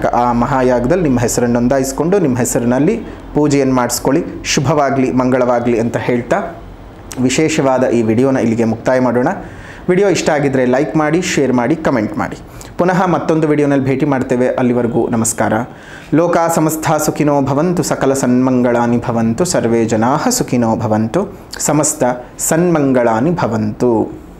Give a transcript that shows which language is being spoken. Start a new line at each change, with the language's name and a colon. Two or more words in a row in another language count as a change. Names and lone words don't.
Kannada: ಆ ಮಹಾಯಾಗದಲ್ಲಿ ನಿಮ್ಮ ಹೆಸರನ್ನು ನೋಂದಾಯಿಸಿಕೊಂಡು ನಿಮ್ಮ ಹೆಸರಿನಲ್ಲಿ ಪೂಜೆಯನ್ನು ಮಾಡಿಸ್ಕೊಳ್ಳಿ. ಶುಭವಾಗಲಿ, ಮಂಗಳವಾಗಲಿ ಅಂತ ಹೇಳ್ತಾ ವಿಶೇಷವಾದ ಈ ವಿಡಿಯೋನ ಇಲ್ಲಿಗೆ ಮುಕ್ತಾಯ ಮಾಡೋಣ. ವಿಡಿಯೋ ಇಷ್ಟ ಆಗಿದ್ದರೆ ಲೈಕ್ ಮಾಡಿ, ಶೇರ್ ಮಾಡಿ, ಕಮೆಂಟ್ ಮಾಡಿ. ಪುನಃ ಮತ್ತೊಂದು ವಿಡಿಯೋನಲ್ಲಿ ಭೇಟಿ ಮಾಡ್ತೇವೆ. ಅಲ್ಲಿವರೆಗೂ ನಮಸ್ಕಾರ.
Sanskrit: ಲೋಕಾ ಸಮಸ್ತ ಸುಖಿನೋ ಭವಂತು, ಸಕಲ ಸನ್ಮಂಗಳಾನಿ ಭವಂತು, ಸರ್ವೇ ಜನಾಃ ಸುಖಿನೋ ಭವಂತು, ಸಮಸ್ತ ಸನ್ಮಂಗಳಾನಿ ಭವಂತು.